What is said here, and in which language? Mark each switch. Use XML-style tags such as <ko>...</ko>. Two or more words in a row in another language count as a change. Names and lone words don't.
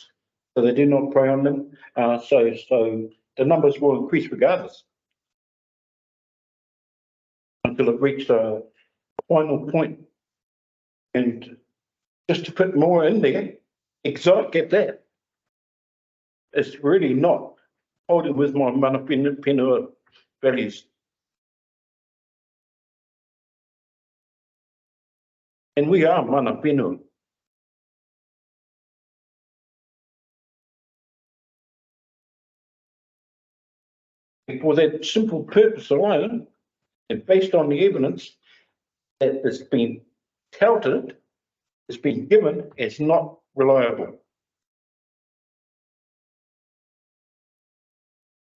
<en>So they do not prey on them. So the numbers will increase regardless until it reaches a final point. And just to put more in there, exotic at that, it's really not holding with my</en> <mi>mana whenua</mi> <en>values. And we are</en> <mi>mana whenua.</mi> <en>And for that simple purpose alone, and based on the evidence that has been touted, has been given, as not reliable.</en>